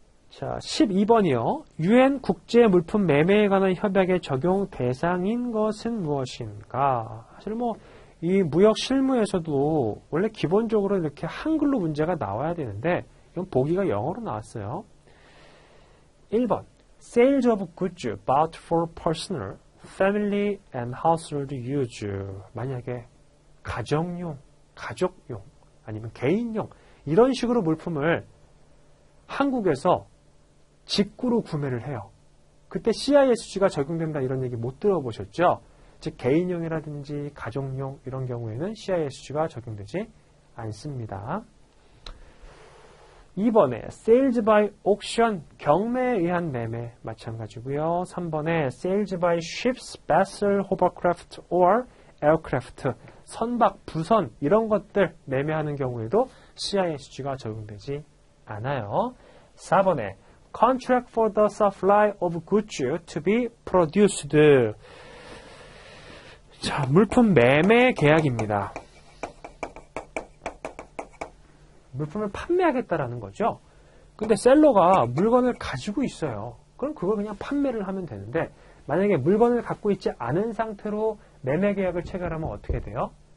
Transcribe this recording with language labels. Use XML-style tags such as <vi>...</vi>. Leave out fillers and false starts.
<ko>자, 12번이요. UN 국제 물품 매매에 관한 협약의 적용 대상인 것은 무엇인가? 사실 이 무역 실무에서도 원래 기본적으로 이렇게 한글로 문제가 나와야 되는데 이건 보기가 영어로 나왔어요.</ko> <en>1번 Sales of goods bought for personal, family and household use.</en> <ko>만약에 가정용, 가족용 아니면 개인용 이런 식으로 물품을 한국에서 직구로 구매를 해요. 그때 CISG가 적용된다 이런 얘기 못 들어보셨죠? 즉 개인용이라든지 가정용 이런 경우에는 CISG가 적용되지 않습니다. 2번에</ko> <en>Sales by Auction,</en> <ko>경매에 의한 매매 마찬가지고요. 3번에</ko> <en>Sales by Ships, Vessel, Hovercraft or Aircraft,</en> <ko>선박, 부선 이런 것들 매매하는 경우에도 CISG가 적용되지 않아요.</ko> <en>4번에 Contract for the supply of goods to be produced.</en> <ko>자, 물품 매매 계약입니다. 물품을 판매하겠다라는 거죠. 근데 셀러가 물건을 가지고 있어요. 그럼 그걸 그냥 판매를 하면 되는데 만약에 물건을 갖고 있지 않은 상태로 매매 계약을 체결하면 어떻게 돼요?</ko>